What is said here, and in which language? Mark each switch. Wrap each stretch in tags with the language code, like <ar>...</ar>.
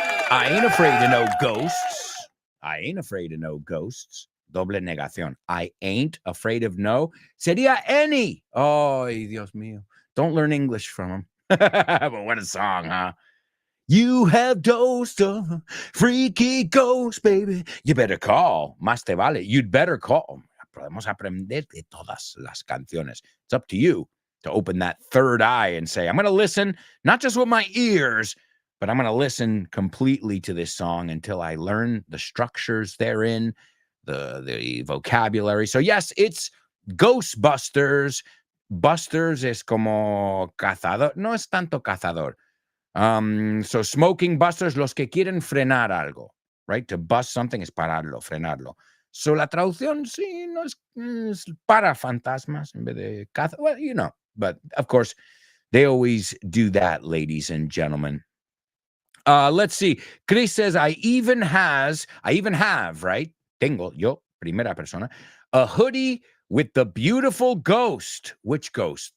<en>I ain't afraid of no ghosts. I ain't afraid of no ghosts.</en> <es>Doble negación.</es> <en>I ain't afraid of no.</en> <es>Sería</es> <en>any.</en> <es>Oh, Dios mío.</es> <en>Don't learn English from him. But what a song, huh? You have dosed a freaky ghost, baby. You better call.</en> <es>Más te vale.</es> <en>You'd better call.</en> <es>Podemos aprender de todas las canciones.</es> <en>It's up to you to open that third eye and say, I'm going to listen, not just with my ears, but I'm going to listen completely to this song until I learn the structures therein, the vocabulary. So yes, it's Ghostbusters.</en> <es>Busters es como cazador. No es tanto cazador.</es> <en>So smoking busters,</en> <es>los que quieren frenar algo,</es> <en>right? To bust something</en> <es>es pararlo, frenarlo. So la traducción, sí, no es para fantasmas en vez de caza.</es> <en>Well, you know, but of course, they always do that, ladies and gentlemen. Let's see. Chris says, I even have, right?</en> <es>Tengo, yo, primera persona,</es> <en>a hoodie with the beautiful ghost. Which ghost?</en>